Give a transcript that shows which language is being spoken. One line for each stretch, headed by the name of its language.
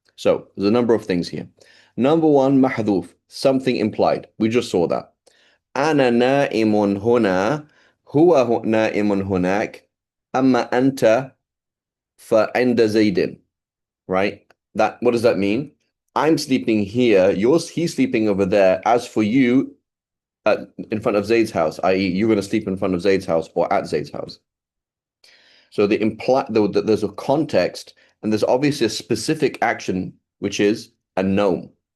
English: So there's a number of things here. Number one, محذوف, something implied. We just saw that.
Arabic: أنا نائم هنا هو نائم هناك أما أنت فعند زيد.
English: Right? That, what does that mean? I'm sleeping here, he's sleeping over there. As for you, in front of Zaid's house, i.e., you're going to sleep in front of Zaid's house or at Zaid's house. So there's a context, and there's obviously a specific action, which is a noun.